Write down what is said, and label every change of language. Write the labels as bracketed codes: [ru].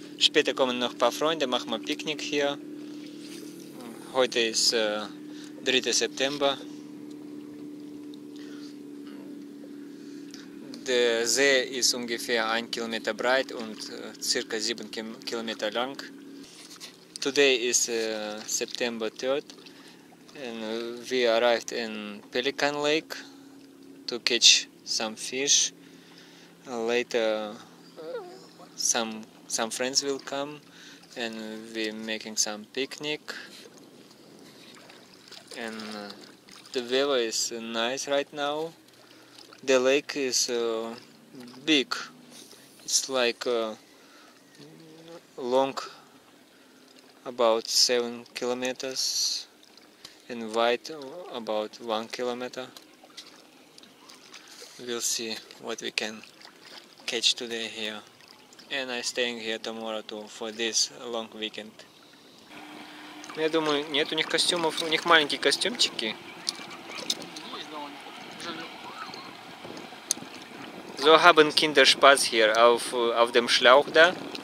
[de] Später kommen noch ein paar Freunde, machen wir Picknick hier. Heute ist 3. September. Der See ist ungefähr 1 Kilometer breit und circa 7 Kilometer lang. [en] Today is September 3rd. And we arrived in Pelican Lake to catch some fish. Later some friends will come and we're making some picnic. And the weather is nice right now. The lake is big. It's like long, about 7 kilometers. And wide about 1 kilometer. We'll see what we can catch today here. And I'm staying here tomorrow too for this long weekend. [ru] Я думаю, нет у них костюмов, у них маленькие костюмчики. Есть, да, он жаль. [de] So haben Kinder Spaß hier auf dem Schlauch da.